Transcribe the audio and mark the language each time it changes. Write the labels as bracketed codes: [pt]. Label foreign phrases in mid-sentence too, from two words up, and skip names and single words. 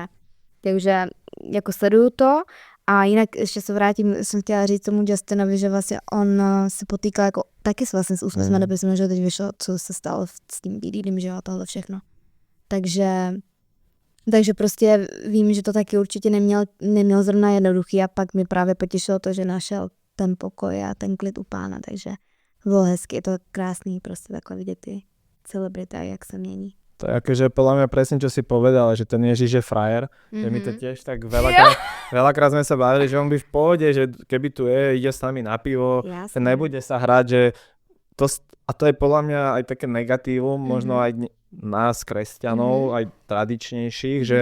[cs] Takže jako sleduju to a jinak ještě se vrátím, jsem chtěla říct tomu Justinovi, že vlastně on se potýkal jako taky vlastně s úzkostmi depresemi, že teď vyšlo, co se stalo s tím BDDem, že jo, tohle všechno. Takže prostě vím, že to taky určitě neměl zrovna jednoduchý a pak mi právě potěšilo to, že našel ten pokoj a ten klid u Pána, takže bylo hezky, je to krásný prostě takhle vidět ty celebrity, jak se mění. [sk] To je akože podľa mňa presne, čo si povedal, že ten Ježiš je frajer, že mi to tiež tak veľakrát sme sa bavili, že on by v pohode, že keby tu ide s nami na pivo, že nebude sa hrať, že a to je podľa mňa aj také negatívum, možno aj nás, kresťanov, aj tradičnejších,